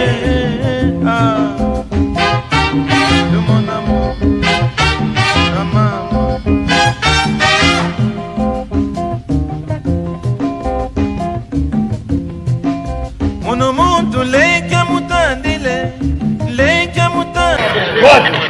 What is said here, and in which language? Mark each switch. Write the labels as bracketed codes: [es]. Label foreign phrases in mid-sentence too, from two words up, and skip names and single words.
[fr] Ah, de mon amour, maman. [kg] Mono muntu leke mutandile, leke mutandile. What?